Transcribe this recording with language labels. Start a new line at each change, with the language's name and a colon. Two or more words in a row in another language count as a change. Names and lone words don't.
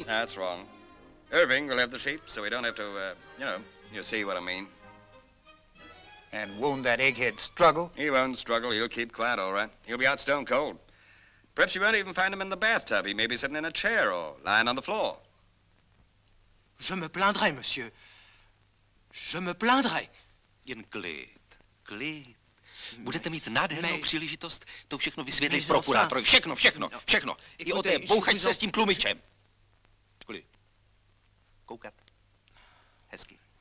English: That's wrong. Irving will have the sheet, so we don't have to, you see what I mean. And won't that egghead struggle? He won't struggle. He'll keep quiet, all right. He'll be out stone cold. Perhaps you won't even find him in the bathtub. He may be sitting in a chair or lying on the floor.
French: Je me plaindrai, monsieur. Je me plaindrai.
Czech: Jen klid. Budete mít nádhernou příležitost to všechno vysvětlit prokurátorovi. Všechno. I o té bouchačce s tím tlumičem. Klid. Koukat. Hezky.